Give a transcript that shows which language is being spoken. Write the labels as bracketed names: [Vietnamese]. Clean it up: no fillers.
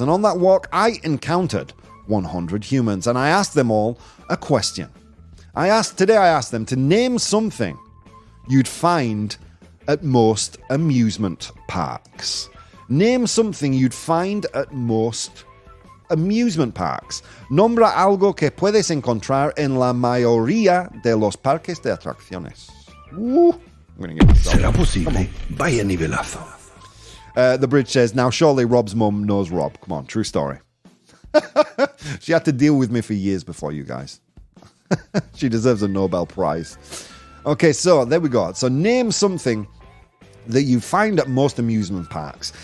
[English] And on that walk, I encountered 100 humans, and I asked them all a question. I asked them to name something you'd find at most amusement parks. Name something you'd find at most amusement parks. [Spanish] Nombra algo que puedes encontrar en la mayoría de los parques de atracciones. [English] I'm going to get myself. [Spanish] ¿Será posible? Vaya nivelazo. [English] The bridge says, now surely Rob's mum knows Rob. Come on, true story. She had to deal with me for years before you guys. She deserves a Nobel Prize. Okay, so there we go. So name something that you find at most amusement parks.